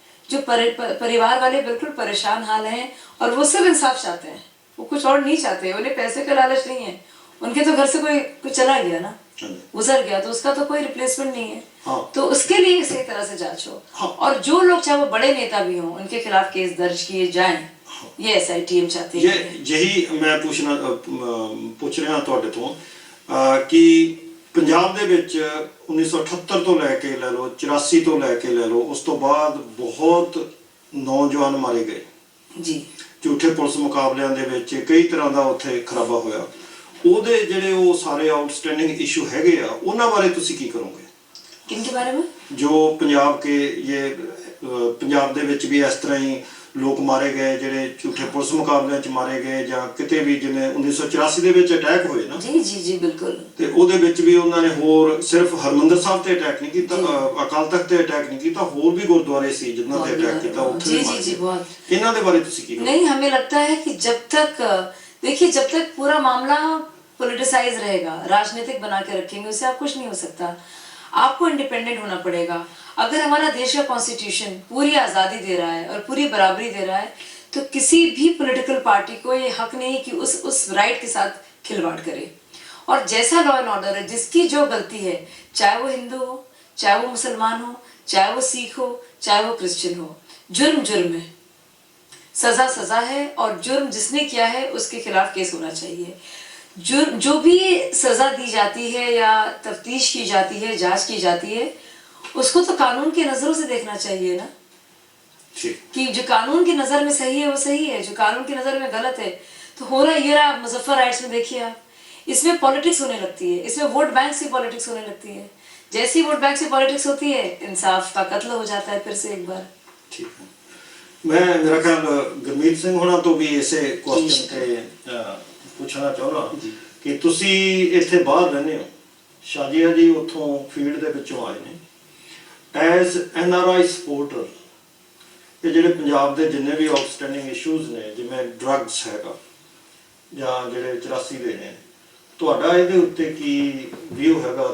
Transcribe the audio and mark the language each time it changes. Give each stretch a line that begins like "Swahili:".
Hindi: जो परिवार वाले बिल्कुल परेशान हाल हैं और वो सब इंसाफ चाहते हैं, वो कुछ और नहीं चाहते, उन्हें पैसे का लालच नहीं है, उनके तो घर से कोई चला गया ना, गुजर गया, तो उसका तो कोई रिप्लेसमेंट नहीं है। हाँ। तो उसके लिए इसी तरह से जांच हो। हाँ। और जो लोग चाहे वो बड़े नेता भी हों उनके खिलाफ केस दर्ज किए जाएं। हाँ। ये एसआईटी हम चाहते हैं। यही मैं पूछ रहा
Punjabi: ਤੁਹਾਡੇ ਤੋਂ
Hindi: कि
Punjabi: ਪੰਜਾਬ ਦੇ ਵਿੱਚ 1978 ਤੋਂ ਲੈ ਕੇ ਲੈ ਲਓ, 84 ਤੋਂ ਲੈ ਕੇ ਲੈ ਲਓ, ਉਸ ਤੋਂ ਬਾਅਦ ਬਹੁਤ ਨੌਜਵਾਨ ਮਾਰੇ ਗਏ
Hindi: जी
Punjabi: ਝੂਠੇ ਪੁਲਿਸ ਮੁਕਾਬਲਿਆਂ ਦੇ ਵਿੱਚ। ਕਈ ਤਰ੍ਹਾਂ ਦਾ ਉੱਥੇ ਖਰਾਬਾ ਹੋਇਆ। ਉਹਦੇ ਜਿਹੜੇ ਉਹ ਸਾਰੇ ਆਊਟਸਟੈਂਡਿੰਗ ਇਸ਼ੂ ਹੈਗੇ ਆ, ਉਹਨਾਂ ਬਾਰੇ ਤੁਸੀਂ ਕੀ ਕਰੋਗੇ?
Hindi: किन के बारे में?
Punjabi: ਜੋ ਪੰਜਾਬ ਕੇ ਪੰਜਾਬ ਦੇ ਵਿੱਚ ਵੀ ਇਸ ਤਰ੍ਹਾਂ ਹੀ ਲੋਕ ਮਾਰੇ ਗਏ, ਜਿਹੜੇ ਝੂਠੇ ਪੁਲਿਸ ਮੁਕਾਬਲਿਆਂ 'ਚ ਮਾਰੇ ਗਏ, ਜਾਂ ਕਿਤੇ ਵੀ ਜਿਵੇਂ 1984 ਦੇ ਵਿੱਚ ਅਟੈਕ ਹੋਏ ਨਾ,
Hindi: जी जी जी बिल्कुल।
Punjabi: ਤੇ ਉਹਦੇ ਵਿੱਚ ਵੀ ਉਹਨਾਂ ਨੇ ਹੋਰ ਸਿਰਫ ਹਰਮੰਦਰ ਸਾਹਿਬ ਤੇ ਅਟੈਕ ਨਹੀਂ ਕੀਤਾ, ਅਕਾਲ ਤਖਤ ਤੇ ਅਟੈਕ ਨਹੀਂ ਕੀਤਾ, ਹੋਰ ਵੀ ਗੁਰਦੁਆਰੇ ਸੀ ਜਿਨ੍ਹਾਂ ਤੇ ਅਟੈਕ ਕੀਤਾ, ਉੱਥੇ
Hindi: जी
Punjabi: ਵੀ
Hindi: जी
Punjabi: ਮਾਰੇ
Hindi: जी
Punjabi: ਗਏ।
Hindi: बहुत।
Punjabi: ਇਹਨਾਂ ਦੇ ਬਾਰੇ ਤੁਸੀਂ ਕੀ ਕਹੋਗੇ?
Hindi: नहीं, हमें लगता है कि जब तक देखिए, जब तक पूरा मामला पॉलिटिसाइज रहेगा, राजनीतिक बना के रखेंगे, उससे आप कुछ नहीं हो सकता। आपको इंडिपेंडेंट होना पड़ेगा। अगर हमारा देश का कॉन्स्टिट्यूशन पूरी आज़ादी दे रहा है और पूरी बराबरी दे रहा है, तो किसी भी पॉलिटिकल पार्टी को ये हक नहीं कि उस राइट के साथ खिलवाड़ करे। और जैसा लॉ एंड ऑर्डर है, जिसकी जो गलती है, चाहे वो हिंदू हो, चाहे वो मुसलमान हो, चाहे वो सिख हो, चाहे वो क्रिश्चियन हो, जुर्म जुर्म है, सजा सजा है, और जुर्म जिसने किया है उसके खिलाफ केस होना चाहिए। जो भी सजा दी जाती है या तफ्तीश की जाती है, जांच की जाती है, उसको तो कानून की नजरों से देखना चाहिए ना, ठीक। कि जो कानून की नजर में सही है वो सही है, जो कानून की नजर में गलत है तो हो रहा है। ये रहा मुजफ्फर राइट्स में देखिए आप, इसमें पॉलिटिक्स होने लगती है, इसमें वोट बैंक से पॉलिटिक्स होने लगती है। जैसी वोट बैंक से पॉलिटिक्स होती है, इंसाफ का कत्ल हो जाता है फिर से एक बार। ठीक है। मैं मेरा ख्याल गुरमीत सिंह होना तो भी इसे क्वेश्चन
Punjabi: ਤੇ ਪੁੱਛਣਾ ਚਾਹੁੰਦਾ ਕਿ ਤੁਸੀਂ ਇੱਥੇ ਬਾਹਰ ਰਹਿੰਦੇ ਹੋ, ਸ਼ਾਜੀਆ ਜੀ ਉੱਥੋਂ ਫੀਲਡ ਦੇ ਵਿੱਚੋਂ ਆਏ ਨੇ, ਐਜ਼ NRI ਸਪੋਰਟਰ, ਇਹ ਜਿਹੜੇ ਪੰਜਾਬ ਦੇ ਜਿੰਨੇ ਵੀ ਆਊਟਸਟੈਂਡਿੰਗ ਇਸ਼ੂਜ਼ ਨੇ, ਜਿਵੇਂ ਡਰੱਗਸ ਹੈਗਾ ਜਾਂ ਜਿਹੜੇ 84 ਦੇ ਨੇ, ਤੁਹਾਡਾ ਇਹਦੇ ਉੱਤੇ ਕੀ ਵਿਊ ਹੈਗਾ?